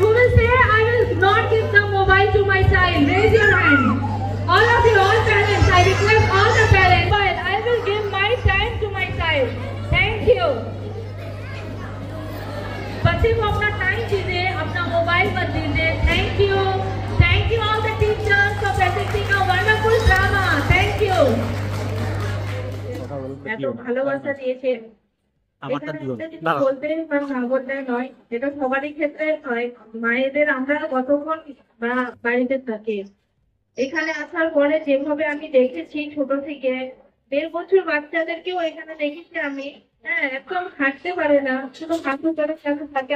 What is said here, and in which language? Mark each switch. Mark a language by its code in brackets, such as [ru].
[en] Who will say I will not give the mobile to my child? Raise your hand. All of you, all parents. I request all the parents. I will give my time to my child. Thank you. [hi] बच्चे को अपना time दीजिए, अपना mobile मत दीजिए। [en] Thank you all the teachers for presenting a wonderful drama. Thank you. [bn] এত ভালোবাসা দিয়েছে, বলতে না বলতে নয়, যেটা সবারই ক্ষেত্রে হয়। মায়েদের আমরা কতক্ষণ বাড়িতে থাকি, এখানে আসার পরে যেভাবে আমি দেখেছি ছোট থেকে 1.5 বছর বাচ্চাদেরকেও এখানে দেখেছি আমি, হ্যাঁ একদম হাঁটতে পারে না, শুধু কাকুর কাছে থাকে।